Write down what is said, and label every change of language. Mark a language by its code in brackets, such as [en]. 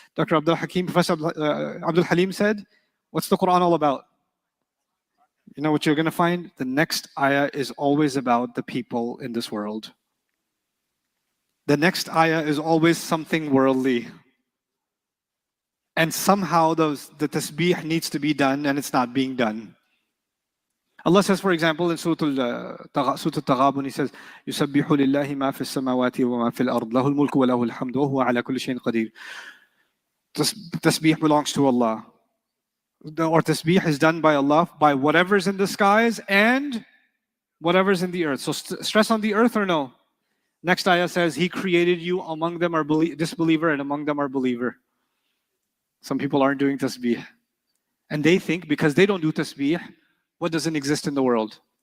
[en] Abdul Hakim, Professor Abdul Halim said? What's the Quran all about? You know what you're going to find? The next ayah is always about the people in this world. The next ayah is always something worldly. And somehow the tasbih needs to be done and it's not being done. Allah says, for example, in Surah Al-Taghabun, He says, [ar] يُسَبِّحُ لِلَّهِ مَا فِي السَّمَاوَاتِ وَمَا فِي الْأَرْضِ لَهُ الْمُلْكُ وَلَهُ الْحَمْدُ وَهُوَ عَلَى كُلِّ شَيْءٍ قَدِيرٌ. [en] Tasbih belongs to Allah. Or tasbih is done by Allah, by whatever's in the skies and whatever's in the earth. So stress on the earth or no? Next ayah says, He created you, among them are disbeliever and among them are believer. Some people aren't doing tasbih. And they think because they don't do tasbih, what doesn't exist in the world?